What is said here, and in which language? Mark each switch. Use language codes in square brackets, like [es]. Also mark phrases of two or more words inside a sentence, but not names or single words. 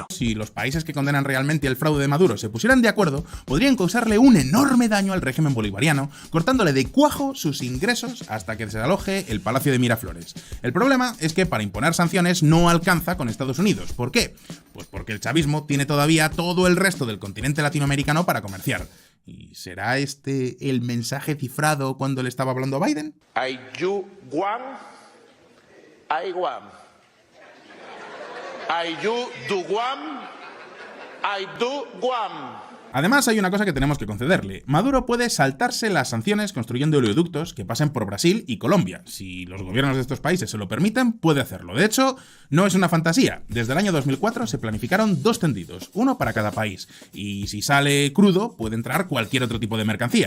[es] Si los países que condenan realmente el fraude de Maduro se pusieran de acuerdo, podrían causarle un enorme daño al régimen bolivariano, cortándole de cuajo sus ingresos hasta que desaloje el Palacio de Miraflores. El problema es que para imponer sanciones no alcanza con Estados Unidos. ¿Por qué? Pues porque el chavismo tiene todavía todo el resto del continente latinoamericano para comerciar. ¿Y será este el mensaje cifrado cuando le estaba hablando a Biden? I do Guam. I Guam. I do Guam. I do Guam. Además, hay una cosa que tenemos que concederle. Maduro puede saltarse las sanciones construyendo oleoductos que pasen por Brasil y Colombia. Si los gobiernos de estos países se lo permiten, puede hacerlo. De hecho, no es una fantasía. Desde el año 2004 se planificaron 2 tendidos, uno para cada país. Y si sale crudo, puede entrar cualquier otro tipo de mercancía.